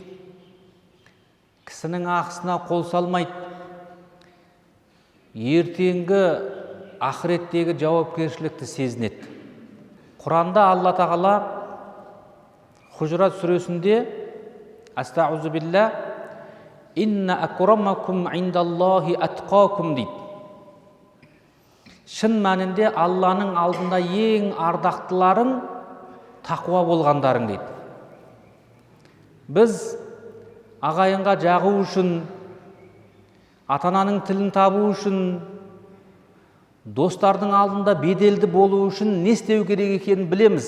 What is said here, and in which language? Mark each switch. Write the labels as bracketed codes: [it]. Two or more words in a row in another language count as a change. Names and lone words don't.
[kk] Кісінің ақысына қол салмайды. Ертеңгі ақыреттегі жауапкершілікті сезінеді. Құранда Алла тағала Хужрат сүресінде [ar] أستعيذ بالله إن أكرمكم عند الله أتقاكم [kk] дейді. Шын мәнінде Алланың алдында ең ардақтыларың тақуа болғандарың дейді. Біз ағайынға жағу үшін, ата-ананың тілін табу үшін, достардың алдында беделді болу үшін не істеу керек екенін білеміз.